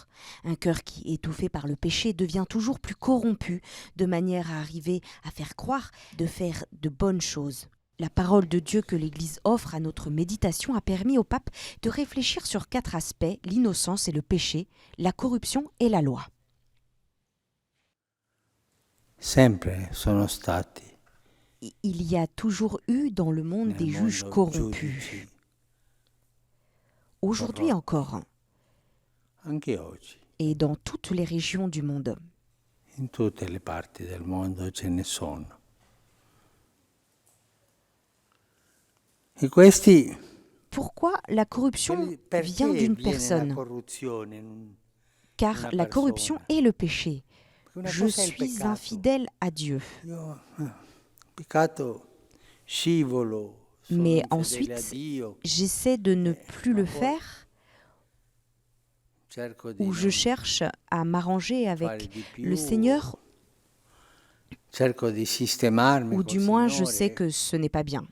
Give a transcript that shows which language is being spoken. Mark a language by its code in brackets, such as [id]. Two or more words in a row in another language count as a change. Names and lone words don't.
[fr] Un cœur qui, étouffé par le péché, devient toujours plus corrompu, de manière à arriver à faire croire de faire de bonnes choses. La parole de Dieu que l'Église offre à notre méditation a permis au pape de réfléchir sur 4 aspects, l'innocence et le péché, la corruption et la loi. [it] Sempre sono stati [fr] Il y a toujours eu dans le monde des juges corrompus. [it] giudici, [fr] Aujourd'hui encore, [it] anche oggi. [fr] et dans toutes les régions du monde. [it] In tutte le parti del mondo ce ne sono. E questi [fr] Pourquoi la corruption vient d'une personne? Car la corruption est le péché. Je suis infidèle à Dieu. Mais ensuite, j'essaie de ne plus le faire ou je cherche à m'arranger avec le Seigneur ou du moins je sais que ce n'est pas bien.